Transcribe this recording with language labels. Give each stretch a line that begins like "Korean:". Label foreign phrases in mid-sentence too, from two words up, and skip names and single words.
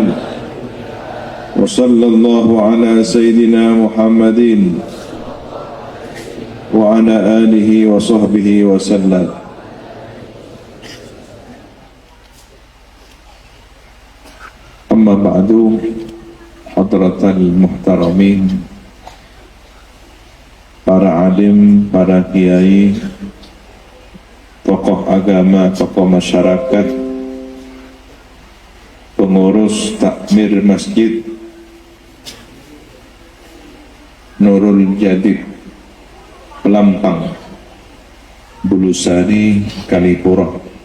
Arabic: وصلى الله على سيدنا محمد وعلى آله وصحبه وسلم. أما بعد, حضرات المحترمين,
Indonesian: para alim, para kiai, tokoh agama, tokoh masyarakat, pengurus takmir masjid Nurul Jadid Pelampang Bulusari Kalipuro,